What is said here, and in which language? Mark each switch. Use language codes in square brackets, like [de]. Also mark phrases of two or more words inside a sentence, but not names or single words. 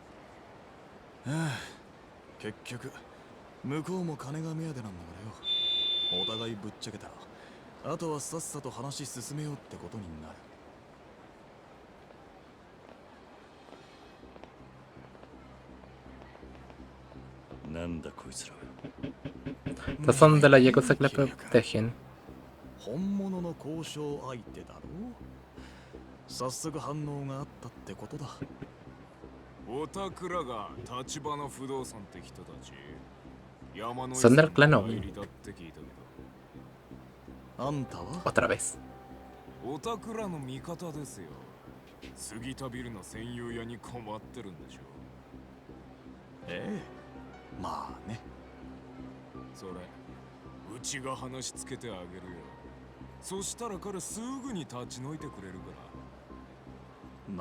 [ja] 結局向こうも金が目当てなんだからよお互いぶっちゃけたあとはさっさと話進めようってことになるなんだこいつら [es] Estos son de la Yakuza que la protegen. [ja] 本物の交渉相手だろ早速反応があったってことだおたくらが立花不動産って人たち山の [es] Son del clan [ja] 入 [es] Omi. [ja] りだって聞いたけどあんたは [es] Otra vez. [ja] おたくらの味方ですよ杉田ビルの専用屋に困ってるんでしょええまあねそれうちが話つけてあげるよそしたら彼すぐに立ち退いてくれるから